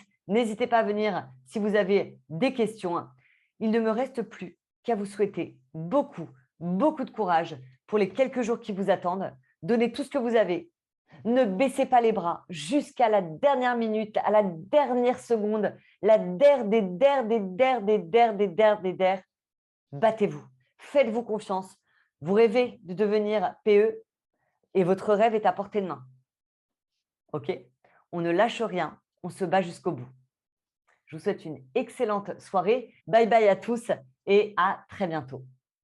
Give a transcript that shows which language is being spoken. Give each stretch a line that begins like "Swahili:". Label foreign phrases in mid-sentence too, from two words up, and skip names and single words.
French: N'hésitez pas à venir si vous avez des questions. Il ne me reste plus qu'à vous souhaiter beaucoup de courage pour les quelques jours qui vous attendent. Donnez tout ce que vous avez. Ne baissez pas les bras jusqu'à la dernière minute, à la dernière seconde, la der des der des der des der des der des der. Battez-vous, faites-vous confiance. Vous rêvez de devenir PE et votre rêve est à portée de main. OK? On ne lâche rien, on se bat jusqu'au bout. Je vous souhaite une excellente soirée.
English: Bye bye
French: à tous et à très bientôt.